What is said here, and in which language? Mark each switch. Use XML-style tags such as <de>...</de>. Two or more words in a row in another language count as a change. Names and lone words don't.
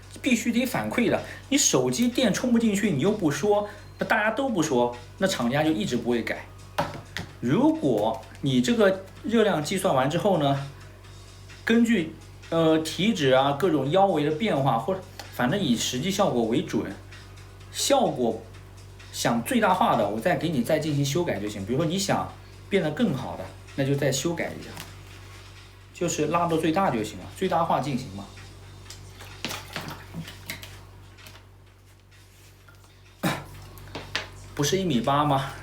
<zh>必須得反饋的，你手機電充不進去，你又不說，那大家都不說，那廠家就一直不會改。如果你這個熱量計算完之後呢，根據體脂啊各種腰圍的變化或者。反正以實際效果為準，效果想最大化的，我再給你再進行修改就行。比如說你想變得更好的，那就再修改一下，就是拉到最大就行了，最大化进行嘛。不是1.8米嗎？</zh>